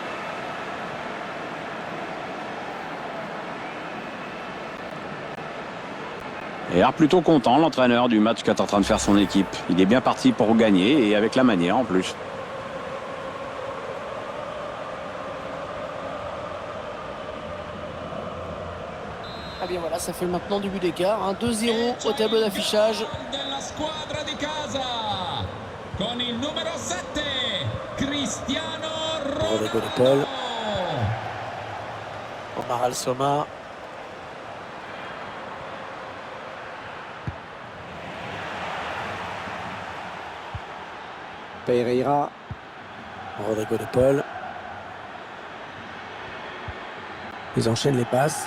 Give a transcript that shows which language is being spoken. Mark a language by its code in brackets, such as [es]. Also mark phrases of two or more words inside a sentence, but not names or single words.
[fr] Et alors plutôt content, l'entraîneur, du match qu'est en train de faire son équipe. Il est bien parti pour gagner et avec la manière en plus. Ah bien voilà, ça fait maintenant du but d'écart. 2-0 au tableau d'affichage. [it] Della squadra di casa con il numero 7 Cristiano Rodrigo de Ronaldo. Paul. Omar Al-Soma. Pereira. Rodrigo de Paul. [fr] Ils enchaînent les passes.